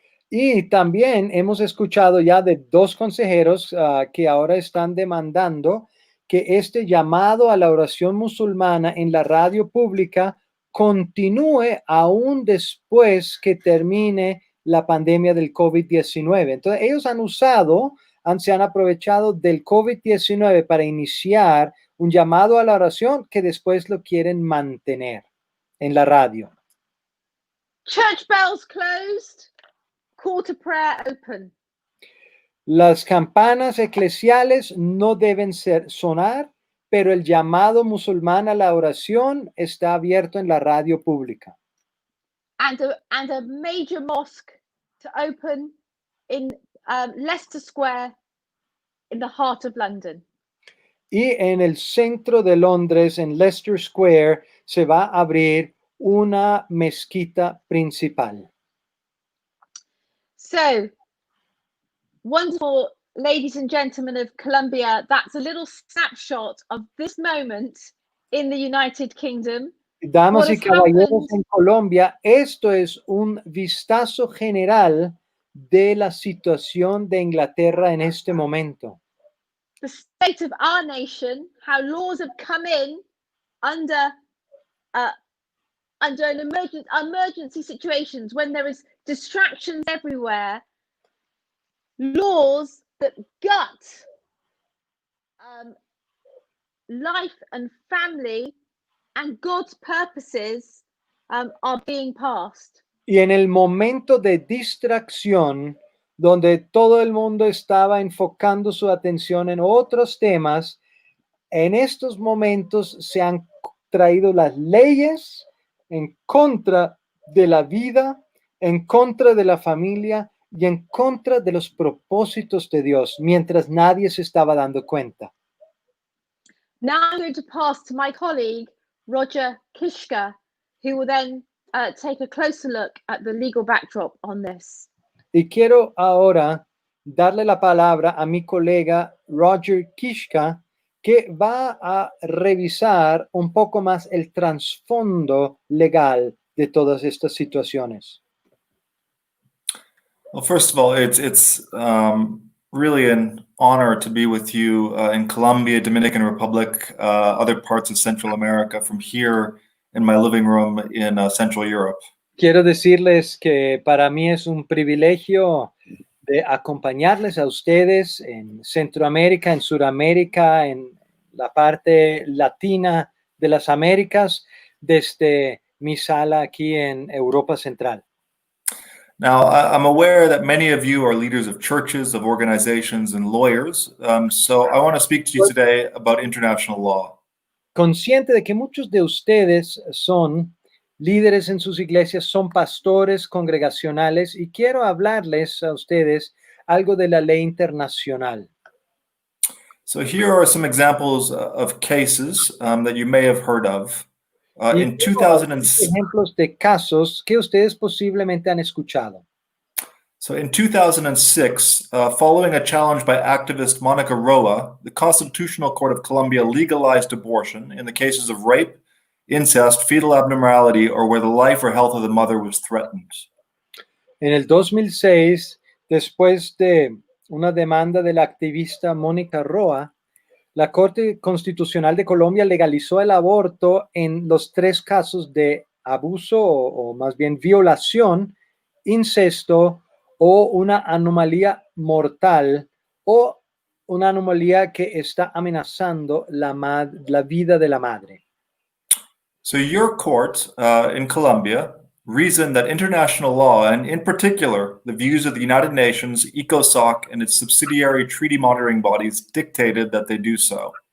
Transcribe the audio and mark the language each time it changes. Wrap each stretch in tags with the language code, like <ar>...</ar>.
<es>Y también hemos escuchado ya de 2 consejeros que ahora están demandando que este llamado a la oración musulmana en la radio pública continúe aún después que termine la pandemia del COVID-19. Entonces, ellos se han aprovechado del COVID-19 para iniciar un llamado a la oración que después lo quieren mantener en la radio.</es> <en>Church bells closed, call to prayer open.</en> <es>Las campanas eclesiales no deben sonar, pero el llamado musulmán a la oración está abierto en la radio pública.</es> <en>And a major mosque to open in Leicester Square in the heart of London.</en> <es>Y en el centro de Londres, en Leicester Square, se va a abrir una mezquita principal.</es> <en>So, wonderful ladies and gentlemen of Colombia, that's a little snapshot of this moment in the United Kingdom.</en> <es>Damas y caballeros en Colombia, esto es un vistazo general de la situación de Inglaterra en este momento.</es> <en>The state of our nation, how laws have come in under an emergency situations when there is distractions everywhere, laws that gut life and family and God's purposes are being passed.</en> <es>Y en el momento de distracción, donde todo el mundo estaba enfocando su atención en otros temas, en estos momentos se han traído las leyes en contra de la vida, en contra de la familia y en contra de los propósitos de Dios, mientras nadie se estaba dando cuenta.</es> <en>Now I'm going to pass to my colleague, Roger Kiska, who will then take a closer look at the legal backdrop on this.</en> <es>Y quiero ahora darle la palabra a mi colega Roger Kiska, que va a revisar un poco más el trasfondo legal de todas estas situaciones.</es> <en>Well, first of all, it's really an honor to be with you in Colombia, Dominican Republic, other parts of Central America, from here in my living room in Central Europe.</en> <es>Quiero decirles que para mí es un privilegio de acompañarles a ustedes en Centroamérica, en Suramérica, en la parte latina de las Américas, desde mi sala aquí en Europa Central.</es> <en>Now, I'm aware that many of you are leaders of churches, of organizations, and lawyers. So I want to speak to you today about international law.</en> <es>Consciente de que muchos de ustedes son líderes en sus iglesias, son pastores congregacionales, y quiero hablarles a ustedes algo de la ley internacional.</es> <en>So here are some examples of cases that you may have heard of. In 2006,</en> <es>ejemplos de casos que ustedes posiblemente han escuchado.</es> <en>So in 2006, following a challenge by activist Monica Roa, the Constitutional Court of Colombia legalized abortion in the cases of rape, incest, fetal abnormality, or where the life or health of the mother was threatened.</en> <es>En el 2006, después de una demanda de la activista Mónica Roa, la Corte Constitucional de Colombia legalizó el aborto en los 3 casos de abuso o más bien violación, incesto o una anomalía mortal o una anomalía que está amenazando la vida de la madre.</es> <en>So your court in Colombia reasoned that international law, and in particular the views of the United Nations, ECOSOC, and its subsidiary treaty monitoring bodies dictated that they do so.</en>